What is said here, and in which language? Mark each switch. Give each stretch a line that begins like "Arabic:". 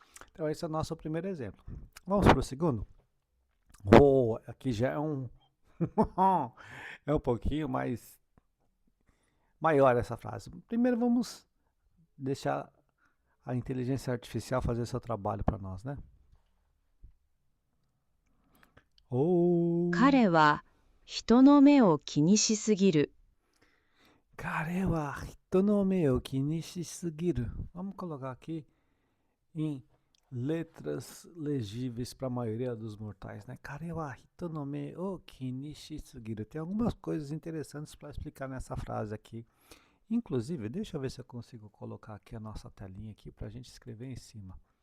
Portuguese: Então esse é o nosso primeiro exemplo. Vamos para o segundo? Oh, aqui já é um é um pouquinho mais maior essa frase. Primeiro vamos deixar a inteligência artificial fazer seu trabalho para nós, né? Oh,
Japanese: 彼は人の目を気にしすぎる kare wa hito no me o kinishi sugiru.
Portuguese: Vamos colocar aqui em letras legíveis para a maioria dos mortais, né?
Japanese: Kare wa hito no me o kinishi sugiru.
Portuguese: Tem algumas coisas interessantes para explicar nessa frase aqui. Inclusive, deixa eu ver se eu consigo colocar aqui a nossa telinha aqui para a gente escrever em cima.